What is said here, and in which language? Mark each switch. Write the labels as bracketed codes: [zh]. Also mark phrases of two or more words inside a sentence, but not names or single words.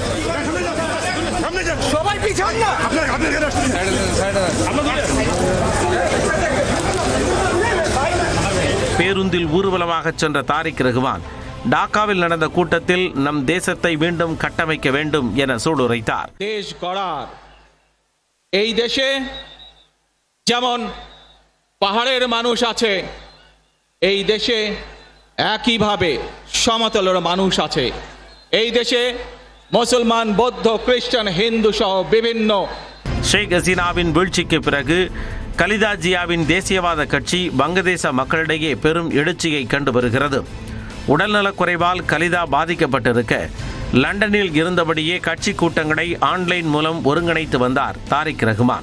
[ta] பேருந்தில் ஊர்வலமாக சென்ற தாரிக் ரஹ்மான் டாக்காவில் நடந்த கூட்டத்தில் நம் தேசத்தை மீண்டும் கட்டமைக்க வேண்டும் என சூளுரைத்தார். [bn] দেশ গড়ার এই দেশে যেমন পাহাড়ের মানুষ আছে, এই দেশে একইভাবে সমতলের মানুষ আছে। এই দেশে মুসলমান, বৌদ্ধ, খ্রিস্টান, হিন্দু সহ বিভিন্ন [ta] ஷேக் ஹசீனாவின் வீழ்ச்சிக்கு பிறகு கலிதா ஜியாவின் தேசியவாத கட்சி வங்கதேச மக்களிடையே பெரும் எழுச்சியை கண்டு வருகிறது. உடல்நலக் குறைவால் கலிதா பாதிக்கப்பட்டிருக்க லண்டனில் இருந்தபடியே கட்சி கூட்டங்களை ஆன்லைன் மூலம் ஒருங்கிணைத்து வந்தார் தாரிக் ரஹ்மான்.